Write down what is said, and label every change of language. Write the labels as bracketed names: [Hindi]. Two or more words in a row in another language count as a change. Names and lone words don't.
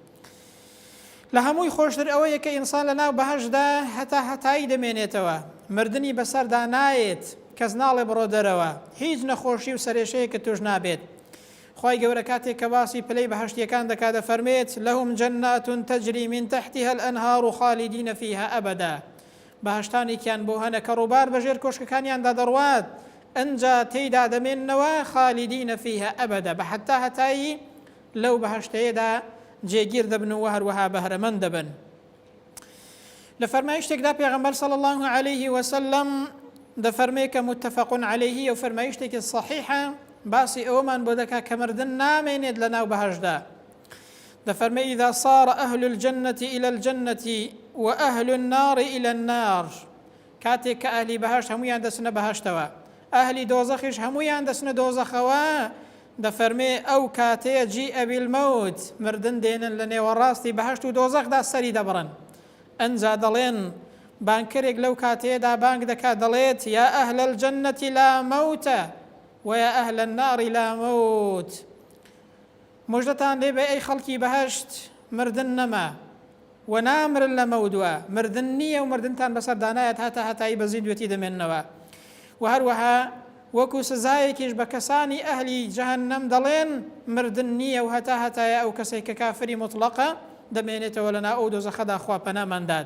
[Central Kurdish] لە هەمووی خۆشتر ئەوەیە کە ئینسان لە ناو بەهەشتدا هەتایی دەمێنێتەوە، مردنی بەسەردا نایێت، کەس ناڵێ بڕۆ دەرەوە، هیچ نەخۆشی و سەرێشەیە کە توش نابێت. خوای گەورە کاتێک کە باسی پلەی بەهەشتیەکان دەکات دەفەرمێت [Arabic] لەهم جەنات تەجری من تحتها الأنهار خالدین فيها ئەبەدا. [Central Kurdish] بەهەشتانێکیان بۆ هەنە کە ڕووبار بەژێر کۆشکەکانیاندا دەڕوات، ئەنجا تێیدا دەمێننەوە [Arabic] خالدین فيها ئەبەدا، [Central Kurdish] بە حەتا هەتایی لەو بەهەشتەیەدا جێگیر دەبن و هەروەها بەهرەمەند دەبن. لە فەرمایشتێکدا پێغەمبەر [Arabic] صلی الله عليه وسلم [Central Kurdish] دەفەرمێ کە [Arabic] متفق عليه [Central Kurdish] و فەرمایشتێکی صحیحە، باسی ئەوەمان بۆ دەکا کە مردن نامێنێت لە ناو بەهەشتدا. [Arabic] دەفەرمێ إذا صار أهل الجنة إلى الجنة وأهل النار إلى النار. [Central Kurdish] کاتێک کە ئەهلی بەهەشت هەموویان دەچنە بەهەشتەوە، ئەهلی دۆزەخیش هەموویان دەچنە دۆزەخەوە، دەفەرمێ ئەو کاتەیە [Arabic] جیئە بالمەوت، [Central Kurdish] مردن دێنن لە نێوەڕاستی بەهەشت و دۆزەخدا سەری دەبڕن. ئەنجا دەڵێن بانکرێک لەو کاتەیەدا بانگ دەکات دەڵێت [Arabic] یا ئەهل الجنة لا موتە ويا أهل النار لا موت. [Central Kurdish] مجدتان لێ بێ ئەی خەڵکی بەهەشت، مردن نەما و نامرن لە مەودووە، مردن نییە و مردنتان بەسەردانایەت هەتا هەتایی بەزی دوێتی دەمێننەوە. و هەروەها وەکو سزایەکیش بە کەسانی ئەهلی جەهەنەم دەڵێن مردن نییە و هەتا هەتایە ئەو کەسێک کە کافری مطلقە دەمێنێتەوە لەناو ئەو دۆزەخەدا خوا پەنامانداد.